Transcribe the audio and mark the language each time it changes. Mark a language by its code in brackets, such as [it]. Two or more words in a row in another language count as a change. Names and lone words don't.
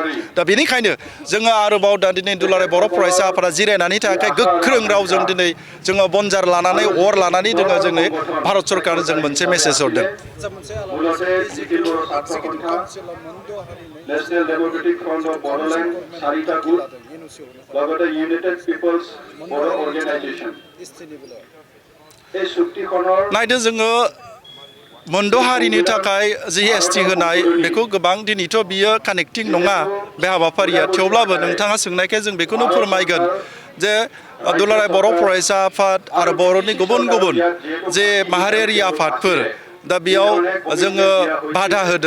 [brx] दा बेनिखायनो जोङो आरोबाव दा दिनै दुलाराय बर' फरायसा आफादा जिरायनानै थाखाय गोख्रों रावजों दिनै जोङो बनजार लानानै अर लानानै जोङो जोंनि भारत सरकारनो जों मोनसे मेसेज हरदों। [as] नेशनल डेमोक्रेटिक फ्रन्ट अफ बडोलैंड सारिटा ग्रुप লগতে ইউনাইটেড পিপলস বড়ো অর্গানাইজেশন এই চুক্তিখনৰ [brx] नायदो जोङो मोनद' हारिनि थाखाय जिएसटि होनाय बेखौ गोबां दिनैथ' बियो कानेक्टिं नङा बे हाबाफारिया। थेवब्लाबो नोंथाङा सोंनायखाय जों बेखौनो फोरमायगोन जे दुलाराय बर' फरायसा आफाद आरो बर'नि गुबुन गुबुन जे माहारियारि आफादफोर दा बेयाव जोङो बाधा होदों।